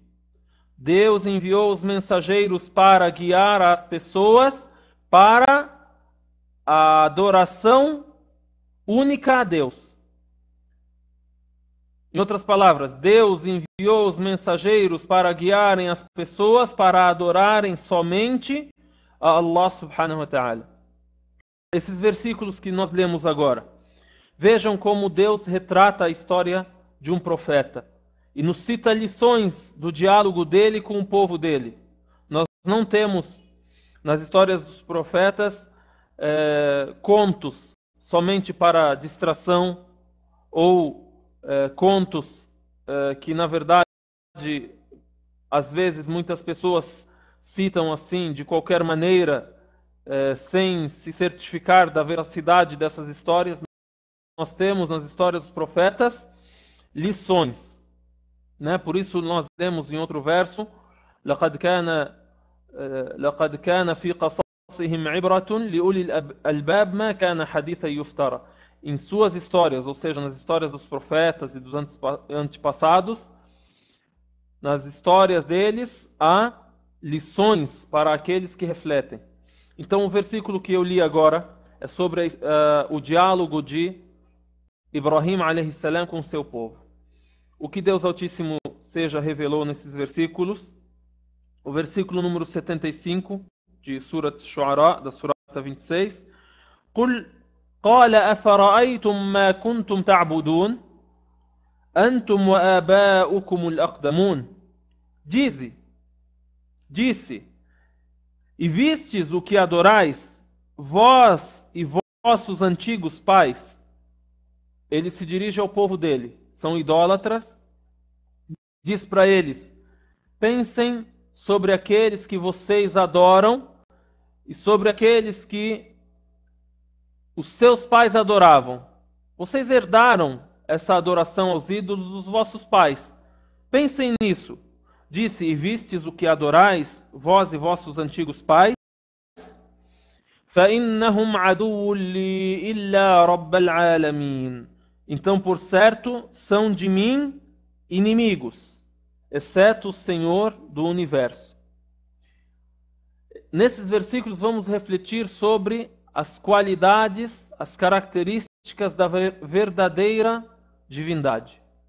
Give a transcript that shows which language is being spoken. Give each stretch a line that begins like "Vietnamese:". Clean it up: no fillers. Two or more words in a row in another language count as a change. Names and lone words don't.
Portuguese: Deus enviou os mensageiros para guiar as pessoas para a adoração única a Deus. Em outras palavras, Deus enviou os mensageiros para guiarem as pessoas para adorarem somente a Allah
Arabic: سبحانه وتعالى.
Portuguese: Esses versículos que nós lemos agora, vejam como Deus retrata a história de um profeta e nos cita lições do diálogo dele com o povo dele. Nós não temos nas histórias dos profetas contos somente para distração ou contos que na verdade às vezes muitas pessoas citam assim de qualquer maneira sem se certificar da veracidade dessas histórias. Nós temos nas histórias dos profetas lições, né? Por isso nós lemos em outro verso:
Arabic: لقد كان في قصصهم عبرة لأولي الألباب ما كان حديثا يفترى.
Portuguese: Em suas histórias, ou seja, nas histórias dos profetas e dos antepassados, nas histórias deles há lições para aqueles que refletem. Então o versículo que eu li agora é sobre o diálogo de Ibrahim
Arabic: عليه السلام
Portuguese: com seu povo. O que Deus Altíssimo seja revelou nesses versículos. O versículo número 75 de Surat Shu'ara, da Surata 26.
Arabic: قُلْ قَالَ أَفَرَأَيْتُمْ مَا كُنْتُمْ تَعْبُدُونَ أَنْتُمْ وَآبَاؤُكُمُ الْأَقْدَمُونَ.
Portuguese: Disse, e vistes o que adorais, vós e vossos antigos pais? Ele se dirige ao povo dele, são idólatras. Diz para eles: pensem sobre aqueles que vocês adoram e sobre aqueles que os seus pais adoravam. Vocês herdaram essa adoração aos ídolos dos vossos pais. Pensem nisso. Disse, e vistes o que adorais, vós e vossos antigos pais?
Arabic: فَإِنَّهُمْ عَدُوٌّ لِّي إِلَّا رَبَّ الْعَالَمِينَ.
Portuguese: Então, por certo, são de mim inimigos, exceto o Senhor do Universo. Nesses versículos vamos refletir sobre as qualidades, as características da verdadeira divindade.